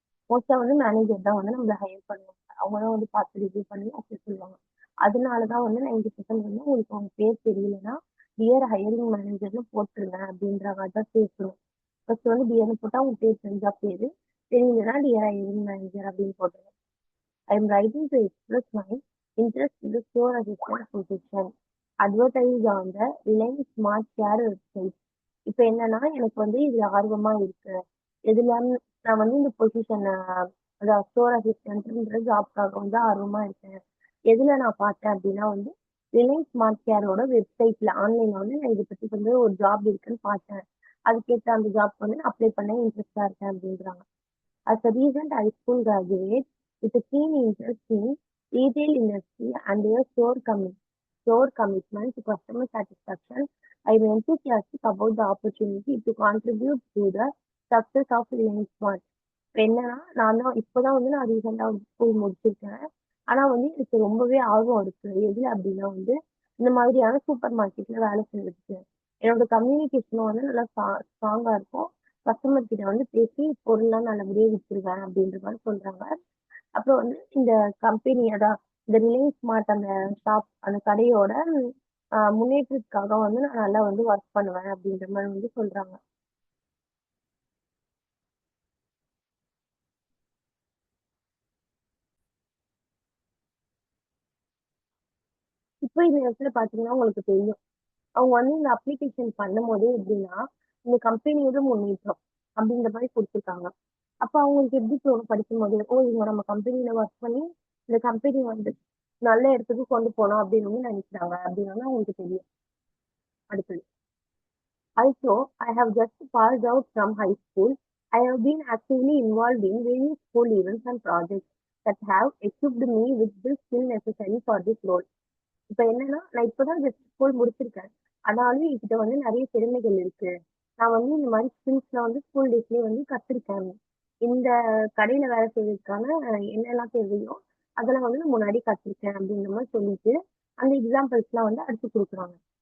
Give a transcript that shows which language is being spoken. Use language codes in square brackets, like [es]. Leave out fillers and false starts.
[ta] மோஸ்டா வந்து மேனேஜர் தான் வந்து நம்மள ஹையர் பண்ணுவாங்க. அவங்க தான் வந்து பார்த்து ரிவ்யூ பண்ணி அப்படி சொல்லுவாங்க. அதனாலதான் வந்து 90% வந்து உங்களுக்கு அவங்க பேர் தெரியலன்னா டியர் ஹையரிங் மேனேஜர்னு போட்டுருங்க அப்படின்ற மாதிரி தான் பேசணும். ஃபர்ஸ்ட் வந்து டியர்னு போட்டா உங்க பேர் தெரிஞ்சா பேரு, தெரியலன்னா டியர் ஹையரிங் மேனேஜர் அப்படின்னு போட்டுருங்க. [en] I am writing to express my interest in the store assistant position advertised on the Reliance Smart Share website. [ta] இப்ப என்னன்னா எனக்கு வந்து இதுல ஆர்வமா இருக்கு. எதுல நான் வந்து இந்த பொசிஷன் அதாவது ஸ்டோர் அசிஸ்டன்ட்ன்ற ஜாப்க்காக வந்து ஆர்வமா இருக்கேன். எதுல நான் பார்த்தேன் அப்படின்னா வந்து ரிலையன்ஸ் ஸ்மார்ட் கேரோட வெப்சைட்ல ஆன்லைன்ல வந்து நான் இதை பத்தி வந்து ஒரு ஜாப் இருக்குன்னு பார்த்தேன். அதுக்கேற்ற அந்த ஜாப் வந்து அப்ளை பண்ண இன்ட்ரெஸ்டா இருக்கேன் அப்படின்றாங்க. [en] As a recent high school graduate with a keen interest in retail industry and their store commitment to customer satisfaction, I am enthusiastic about the opportunity to contribute to the success of Reliance Smart. [ta] இப்ப என்னன்னா இப்பதான் வந்து நான் ரீசெண்டா school முடிச்சிருக்கேன். ஆனா வந்து எனக்கு ரொம்பவே ஆர்வம் இருக்கு. எதுல அப்படின்னா வந்து இந்த மாதிரியான சூப்பர் மார்க்கெட்ல வேலை செஞ்சுருக்கு. என்னோட கம்யூனிகேஷனும் வந்து நல்லா ஸ்ட்ராங்கா இருக்கும். கஸ்டமர் கிட்ட வந்து பேசி பொருள்லாம் நல்லபடியா வித்துருவேன் அப்படின்ற மாதிரி சொல்றாங்க. அப்புறம் வந்து இந்த கம்பெனி அதான் இந்த ரிலையன்ஸ் ஸ்மார்ட் அந்த ஷாப் அந்த கடையோட முன்னேற்றத்துக்காக வந்து நான் நல்லா வந்து ஒர்க் பண்ணுவேன் அப்படின்ற மாதிரி வந்து சொல்றாங்க. இப்போ இந்த இடத்துல பாத்தீங்கன்னா உங்களுக்கு தெரியும், அவங்க வந்து இந்த அப்ளிகேஷன் பண்ணும்போதே எப்படின்னா இந்த கம்பெனியோட முன்னேற்றம் அப்படின்ற மாதிரி கொடுத்துருக்காங்க. அப்ப அவங்களுக்கு எப்படி தோணும் படிக்கும்போது, ஓ இவங்க நம்ம கம்பெனில ஒர்க் பண்ணி இந்த கம்பெனி வந்து நல்ல இடத்துக்கு கொண்டு போனோம் அப்படின்னு வந்து நினைக்கிறாங்க அப்படின்னு வந்து அவங்களுக்கு தெரியும். அடுத்தது [en] also, I have just passed out from high school. I have been actively involved in various school events and projects that have equipped me with the skill necessary for this role. [ta] இப்ப என்னன்னா நான் இப்பதான் just school முடிச்சிருக்கேன். ஆனாலும் என்கிட்ட வந்து நிறைய திறமைகள் இருக்கு. நான் வந்து இந்த மாதிரி ஸ்கில்ஸ்ல வந்து ஸ்கூல் டேஸ்லயே வந்து கத்துருக்கேன். இந்த கடையில வேலை செய்யறதுக்கான என்னெல்லாம் தேவையோ அதெல்லாம் வந்து நான் முன்னாடி கத்துருக்கேன் அப்படின்ற மாதிரி சொல்லிட்டு அந்த எக்ஸாம்பிள்ஸ் எல்லாம் வந்து அடுத்து கொடுக்குறாங்க.